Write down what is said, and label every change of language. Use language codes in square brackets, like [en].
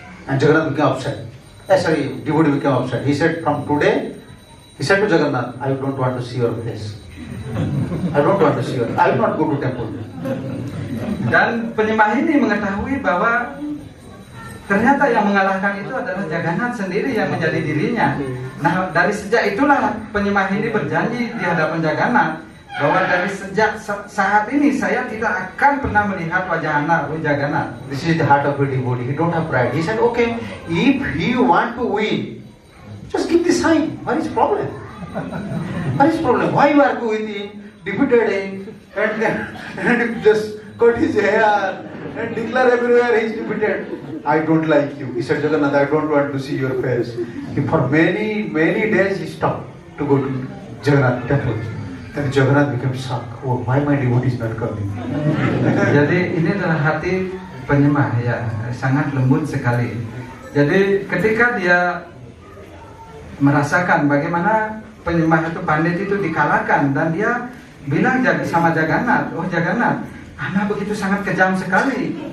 [en] And Jagannath became upset. Devotee became upset. He said, from today, he said to Jagannath, I don't want to see your face. I don't want to see your face. I will not go to temple. [id] Dan penyembah ini mengetahui bahwa ternyata yang mengalahkan itu adalah Jagannath sendiri yang menjadi dirinya. Nah, dari sejak itulah penyembah ini berjanji di hadapan Jagannath bahwa dari sejak saat ini saya tidak akan pernah melihat wajah Anda, Jagannath. [en] This is the heart of a devotee. He don't have pride. He said, okay, if you want to win, just give the sign. What is problem? Why you argue with him, defeated him, and just cut his hair and declare everywhere he is defeated? I don't like you. He said, Jagannath, I don't want to see your face. For many days he stopped to go to Jagannath temple. Then Jagannath became shocked. Oh, why my devotee is not coming? [id] Jadi ini adalah hati penyembah ya, sangat lembut sekali. Jadi ketika dia merasakan bagaimana penyembah itu Pandit itu dikalahkan, dan dia bilang sama Jagannath, oh Jagannath, Anda begitu sangat kejam sekali.